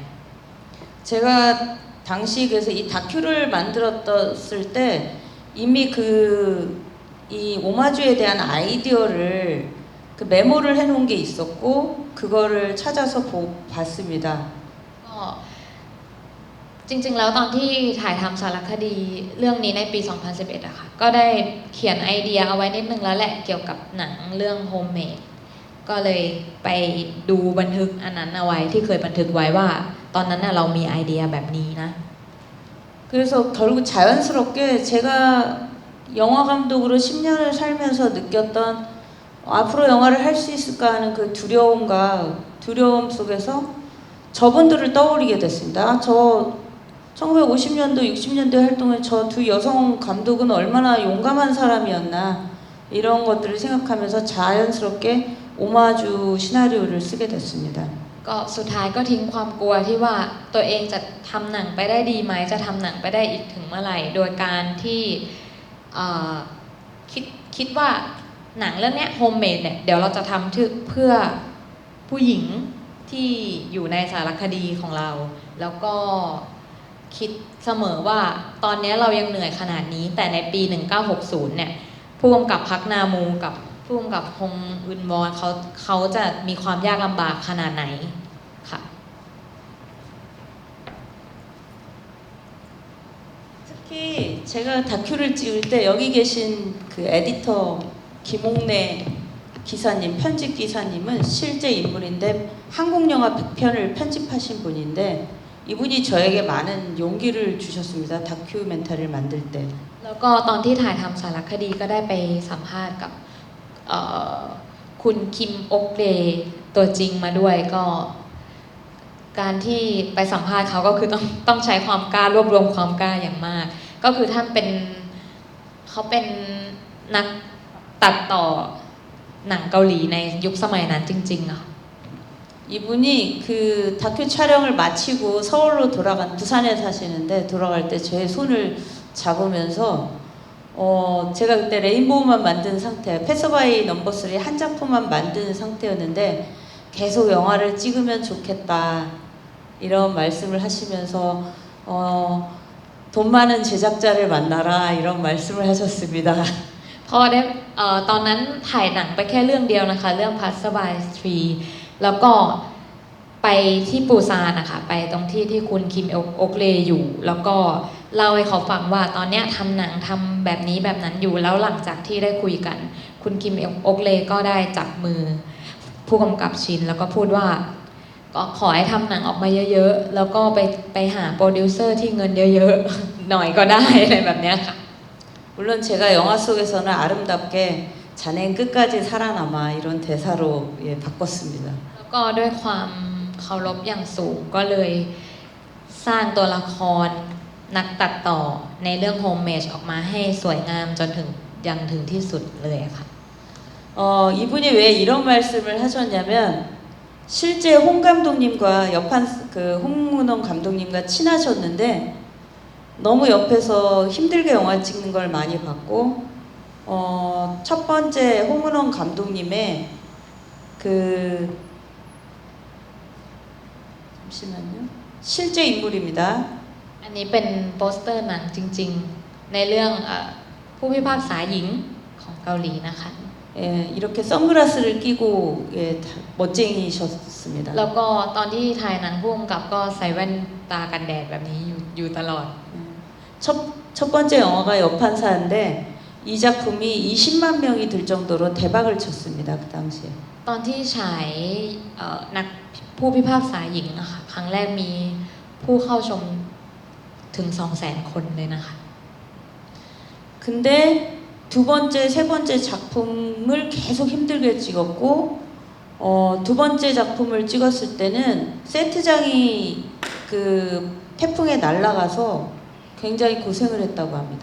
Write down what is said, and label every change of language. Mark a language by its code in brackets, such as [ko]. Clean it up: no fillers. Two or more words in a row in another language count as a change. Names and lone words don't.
[ko] 제가 당시 그래서 이 다큐를 만들었을 때 이미 이 오마주에 대한 아이디어를 그 메모를 해놓은 게 있었고 그거를 찾아서 봤습니다. [th] ก็จริงๆแล้วตอนที่ถ่ายทำสารคดีเรื่องนี้ในปี 2011อะค่ะก็ได้เขียนไอเดียเอาไว้นิดนึงแล้วแหละเกี่ยวกับหนังเรื่อง Homemade ก็เลยไปดูบันทึกอันนั้นเอาไว้ที่เคยบันทึกไว้ว่าตอนนั้นเรามีไอเดียแบบนี้นะ [ko] 그래서 결국 자연스럽게 제가 영화 감독으로 10년을 살면서 느꼈던 앞으로 영화를 할 수 있을까 하는 그 두려움 속에서 저분들을 떠올리게 됐습니다. 저 1950년도, 60년대 활동에 저 두 여성 감독은 얼마나 용감한 사람이었나 이런 것들을 생각하면서 자연스럽게 오마주 시나리오를 쓰게 됐습니다. [th] ก็สุดท้ายก็ทิ้งความกลัวที่ว่าตัวเองจะทำหนังไปได้ดีไหมจะทำหนังไปได้อีกถึงเมื่อไหร่โดยการที่ คิดว่าหนังเรื่องนี้ Homemade เนี่ยเดี๋ยวเราจะทำเพื่อผู้หญิงที่อยู่ในสารคดีของเราแล้วก็คิดเสมอว่าตอนนี้เรายังเหนื่อยขนาดนี้แต่ในปี 1960 เนี่ยผู้กำกับพักนามูกับผู้กำกับฮงอึนวอนเขาจะมีความยากลำบากขนาดไหนค่ะ [ko] 여기 제가 다큐를 찍을 때 여기 계신 그 에디터 김옥래 기사님, 편집 기사님은 실제 인물인데 한국 영화 100편을 편집하신 분인데 이분이 저에게 많은 용기를 주셨습니다. 다큐멘터리를 만들 때. [th] แล้วก็ตอนที่ถ่ายทำสารคดีก็ได้ไปสัมภาษณ์กับเอ่อคุณคิมอกเดย์ตัวจริงมาด้วยก็การที่ไปสัมภาษณ์เขาก็คือต้องใช้ความกล้ารวบรวมความกล้าอย่างมาก ก็คือท่านเขาเป็นนักตัดต่อหนังเกาหลีในยุคสมัยนั้นจริงๆอะ [ko] 이분이 그 다큐 촬영을 마치고 서울로 부산에 사시는데 돌아갈 때 제 손을 잡으면서 제가 그때 레인보우만 만든 상태, 패스바이 넘버 3 한 작품만 만든 상태였는데 계속 영화를 찍으면 좋겠다 이런 말씀을 하시면서 돈 많은 제작자를 만나라 이런 말씀을 하셨습니다. [th] เพราะได้ตอนนั้นถ่ายหนังไปแค่เรื่องเดียวนะคะเรื่อง Passerby 3 แล้วก็ไปที่ปูซานนะคะไปตรงที่คุณคิมโอกเลอยู่ แล้วก็เล่าให้เขาฟังว่าตอนเนี้ยทำหนังทำแบบนี้แบบนั้นอยู่แล้วหลังจากที่ได้คุยกัน คุณคิมโอกเลก็ได้จับมือผู้กำกับชินแล้วก็พูดว่าก็ขอให้ทำหนังออกมาเยอะๆแล้วก็ไปหาโปรดิวเซอร์ที่เงินเยอะๆ หน่อยก็ได้อะไรแบบเนี้ยค่ะ [ko] 물론 제가 영화 속에서는 아름답게 자넨 끝까지 살아남아 이런 대사로 바꿨습니다. [th] แล้วก็ด้วยความเคารพอย่างสูงก็เลยสร้างตัวละครนักตัดต่อในเรื่อง Homage ออกมาให้สวยงามจนถึงที่สุดเลยค่ะ [ko] 이분이 왜 이런 말씀을 하셨냐면 실제 홍 감독님과 홍문원 감독님과 친하셨는데 너무 옆에서 힘들게 영화 찍는 걸 많이 봤고 첫 번째 홍문원 감독님의 잠시만요. 실제 인물입니다. [th] อันนี้เป็นโปสเตอร์หนังจริงๆ ในเรื่องผู้พิพากษาหญิงของเกาหลีนะคะ [ko] 이렇게 선글라스를 끼고 멋쟁이셨습니다. [th] แล้วก็ตอนที่ถ่ายหนังผู้กำกับก็ใส่แว่นตากันแดดแบบนี้อยู่ตลอด [ko] 첫 번째 영화가 여판사인데 이 작품이 20만 명이 들 정도로 대박을 쳤습니다. 그 당시에. [th] ตอนที่ฉายนักผู้พิพากษาหญิงอะค่ะครั้งแรกมีผู้เข้าชมถึง 200,000 คนเลยนะคะ [ko] 근데 두 번째, 세 번째 작품을 계속 힘들게 찍었고 두 번째 작품을 찍었을 때는 세트장이 그 태풍에 날아가서 굉장히 고생을 했다고 합니다.